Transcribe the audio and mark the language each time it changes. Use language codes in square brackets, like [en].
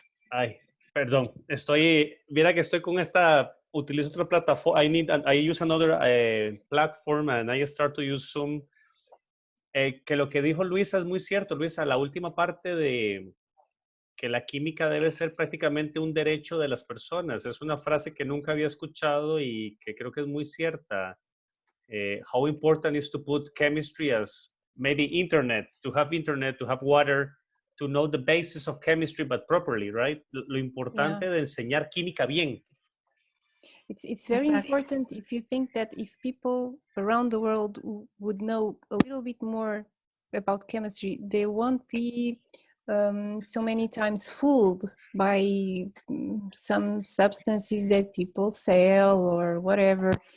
[es] Ay, perdón, mira que estoy con utilizo otra plataforma, [en] I use another platform and I start to use Zoom. [es] Que lo que dijo Luisa es muy cierto, Luisa, la última parte de que la química debe ser prácticamente un derecho de las personas, es una frase que nunca había escuchado y que creo que es muy cierta. [en] How important is to put chemistry as maybe internet, to have water, to know the basis of chemistry, but properly, right? [es] Lo importante de enseñar química bien. [en] It's very important if you think that if people around the world would know a little bit more about chemistry, they won't be so many times fooled by some substances that people sell or whatever.